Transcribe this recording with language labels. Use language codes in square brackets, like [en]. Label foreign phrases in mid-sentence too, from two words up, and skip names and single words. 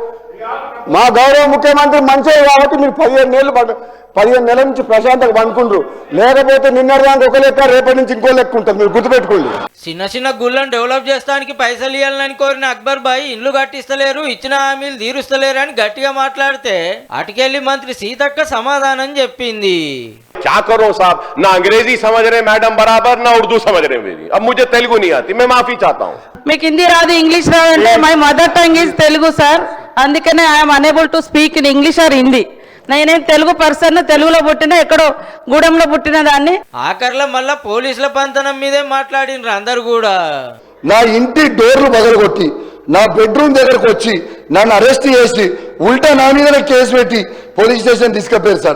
[te] మా గౌరవ ముఖ్యమంత్రి మంచిది కాబట్టి మీరు 15 నెలల నుంచి ప్రశాంతంగా పండుకుంటారు. లేకపోతే నిన్నటిదానికి ఒక లెక్క, రేపటి నుంచి ఇంకో లెక్క ఉంటుంది. మీరు గుర్తుపెట్టుకోండి. చిన్న చిన్న గుళ్ళను డెవలప్ చేస్తానికి పైసలు ఇవ్వాలని కోరిన అక్బర్ భాయ్ ఇండ్లు కట్టిస్తలేరు, ఇచ్చిన హామీలు తీరుస్తలేరు అని గట్టిగా మాట్లాడితే అటుకెళ్లి మంత్రి సీతక్క సమాధానం చెప్పింది. [hi] क्या करो साहब, ना अंग्रेजी समझ रहे मैडम बराबर, ना उर्दू समझ रहे मेरी. अब मुझे तेलुगु नहीं आती, मैं माफी चाहता हूँ. [te] మీకు హిందీ రాదు, ఇంగ్లీష్ రాదంటే [en] my mother tongue is Telugu [te] సార్. [en] అందుకనే I'm unable to speak in English or Hindi. [te] నేనేం తెలుగు పర్సన్, తెలుగులో పుట్టిన, ఎక్కడో గూడెంలో పుట్టిన దాన్ని. ఆఖర్లో మళ్ళా పోలీసుల పంతనం మీదే మాట్లాడినరు అందరు కూడా. నా ఇంటి డోర్లు పగలగొట్టి నా బెడ్రూమ్ దగ్గరకు వచ్చి నన్ను అరెస్ట్ చేసి ఉల్టా నా మీద కేసు పెట్టి [en] police station [te] తీసుకెళ్లారు సార్.